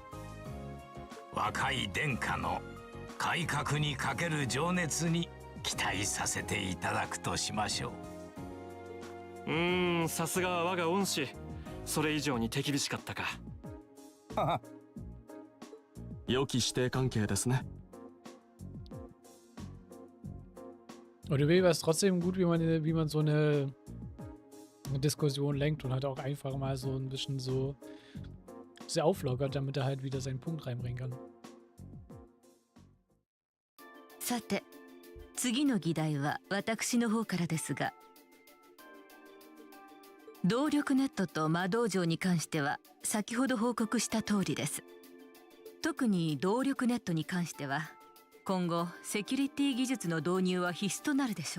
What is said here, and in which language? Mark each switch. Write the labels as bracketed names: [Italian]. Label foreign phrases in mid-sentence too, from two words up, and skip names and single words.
[Japanese] 若い殿下の改革にかける情熱に期待させていただくとしましょう。さすがは我が恩師。それ以上に手厳しかったか。良き師弟関係ですね。 [German] Und irgendwie war es trotzdem gut, wie man so eine Diskussion lenkt und halt auch einfach mal so ein bisschen so sehr auflockert, damit er halt wieder seinen Punkt reinbringen kann. [Japanese] さて、次の議題は私の方からですが、動力ネットと魔道場に関しては先ほど報告した通りです。特に動力ネットに関しては今後セキュリティ技術の導入は必須となるでしょう。